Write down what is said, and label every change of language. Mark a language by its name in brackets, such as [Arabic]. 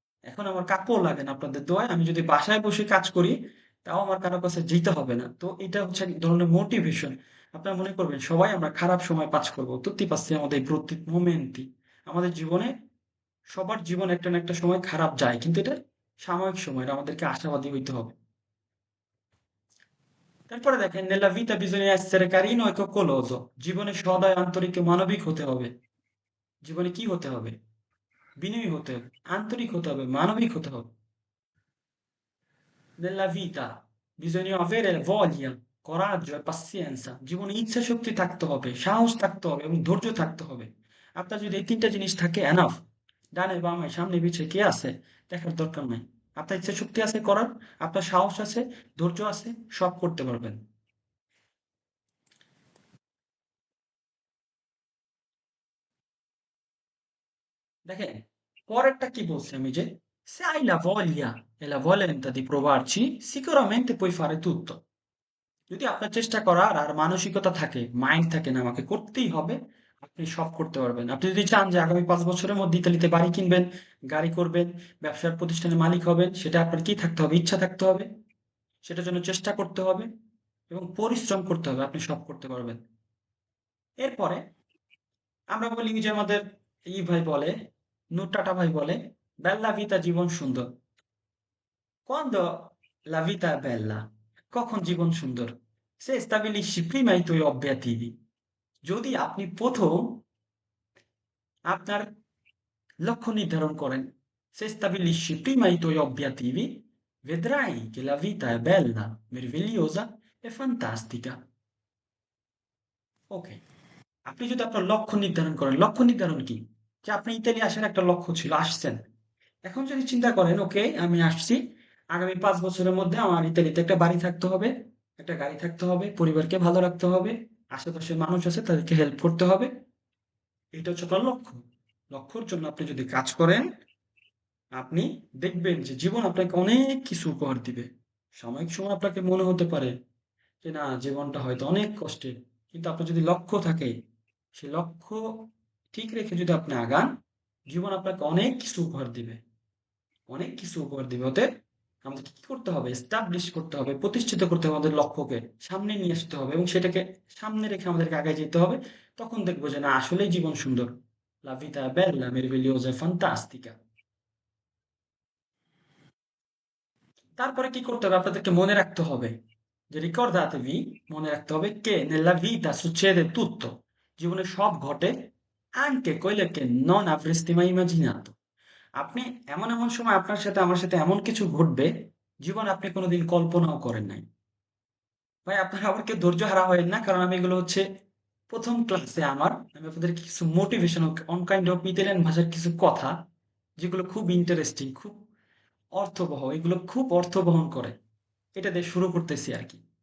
[Bangla] এখন আমার কাকুও লাগে না আপনাদের দোয়ায়, আমি যদি বাসায় বসে কাজ করি তাও আমার কারো কাছে যেতে হবে না। তো এটা হচ্ছে এক ধরনের মোটিভেশন। আপনারা মনে করবেন সবাই আমরা খারাপ সময় পাস করবো, তুত্তি পাচ্ছি আমাদের প্রতি মোমেন্টই। আমাদের জীবনে, সবার জীবনে একটা না একটা সময় খারাপ যায়, কিন্তু এটা সাময়িক সময়, এটা আমাদেরকে আশাবাদী হইতে হবে। তারপরে দেখেন, [Italian] nella vita bisogna essere carino e coccoloso। [Bangla] জীবনে সদয়, আন্তরিক ও মানবিক হতে হবে। জীবনে কি হতে হবে? বিনয়ী হতে হবে, আন্তরিক হতে হবে, মানবিক হতে হবে। [Italian] nella vita bisogna avere voglia, coraggio e pazienza। [Bangla] জীবনে ইচ্ছা শক্তি থাকতে হবে, সাহস থাকতে হবে এবং ধৈর্য থাকতে হবে। আপনার যদি এই তিনটা জিনিস থাকে, এনাফ। ডানে বামে সামনে পিছে কে আছে দেখার দরকার নাই। আপনার ইচ্ছা শক্তি আছে করার, আপনার সাহস আছে, ধৈর্য আছে, সব করতে পারবেন। দেখেন, পরেরটা কি বলছি আমি, যে [Italian] se hai la voglia e la volontà di provarci sicuramente puoi fare tutto। [Bangla] যদি আপনার চেষ্টা করার আর মানসিকতা থাকে, মাইন্ড থাকে না আমাকে করতেই হবে, আপনি সব করতে পারবেন। আপনি যদি চান যে আগামী 5 বছরের মধ্যে ইতালিতে বাড়ি কিনবেন, গাড়ি করবেন, ব্যবসার প্রতিষ্ঠানের মালিক হবেন, সেটা আপনার কি থাকতে হবে? ইচ্ছা থাকতে হবে, সেটার জন্য চেষ্টা করতে হবে এবং পরিশ্রম করতে হবে, আপনি সব করতে পারবেন। এরপরে আমরা বলি যে আমাদের ই ভাই বলে, নুটাটা ভাই বলে, বেল্লা ভিতা জীবন সুন্দর। [Italian] Quando la vita è bella, [Bangla] কখন জীবন সুন্দর? [Italian] Se stabilisci prima i tuoi obiettivi। [Bangla] যদি আপনি প্রথম আপনার লক্ষ্য নির্ধারণ করেন, [Italian] se stabilisci prima i tuoi obiettivi, vedrai che la vita è bella, meravigliosa e fantastica। [Bangla] ওকে, আপনি যদি আপনার লক্ষ্য নির্ধারণ করেন, লক্ষ্য নির্ধারণ কি? যে আপনি ইতালি আসার একটা লক্ষ্য ছিল, আসছেন। এখন যদি চিন্তা করেন, ওকে আমি আসছি, আগামী 5 বছরের মধ্যে আমার ইতালিতে একটা বাড়ি থাকতে হবে, একটা গাড়ি থাকতে হবে, পরিবারকে ভালো রাখতে হবে, আশেপাশের মানুষ আছে তাদেরকে হেল্প করতে হবে। এটা হচ্ছে আপনার লক্ষ্য। লক্ষ্যর জন্য আপনি যদি কাজ করেন, আপনি দেখবেন যে জীবন আপনাকে অনেক কিছু উপহার দিবে। সাময়িক সময় আপনাকে মনে হতে পারে যে না, জীবনটা হয়তো অনেক কষ্টের, কিন্তু আপনার যদি লক্ষ্য থাকে, সেই লক্ষ্য ঠিক রেখে যদি আপনি আগান, জীবন আপনাকে অনেক কিছু উপহার দিবে, অনেক কিছু উপহার দিবে। অতএব আমাদেরকে কি করতে হবে? এস্টাবলিশ করতে হবে, প্রতিষ্ঠিত করতে হবে, আমাদের লক্ষ্যকে সামনে নিয়ে আসতে হবে এবং সেটাকে সামনে রেখে আমাদেরকে আগে যেতে হবে। তখন দেখবো যে না, আসলেই জীবন সুন্দর। [Italian] La vita è bella, meravigliosa e fantastica। [Bangla] তারপরে কি করতে হবে? আপনাদেরকে মনে রাখতে হবে যে [Italian] ricordatevi, [Bangla] মনে রাখতে হবে [Italian] che nella vita succede tutto। [Bangla] জীবনে সব ঘটে, [Italian] anche quelle che non avresti mai immaginato। [Bangla] আপনি এমন এমন সময় আপনার সাথে আমার সাথে এমন কিছু ঘটবে, জীবনে আপনি কোনোদিন কল্পনাও করেন নাই। ভাই আপনারা আবার কেউ ধৈর্য হারা হয়েন না, কারণ আমি এগুলো হচ্ছে প্রথম ক্লাসে আমার, আমি আপনাদের কিছু motivation, on kind of Italian ভাষার কিছু কথা, যেগুলো খুব ইন্টারেস্টিং, খুব অর্থবহ, এগুলো খুব অর্থ বহন করে, এটা দিয়ে শুরু করতেছি আর কি।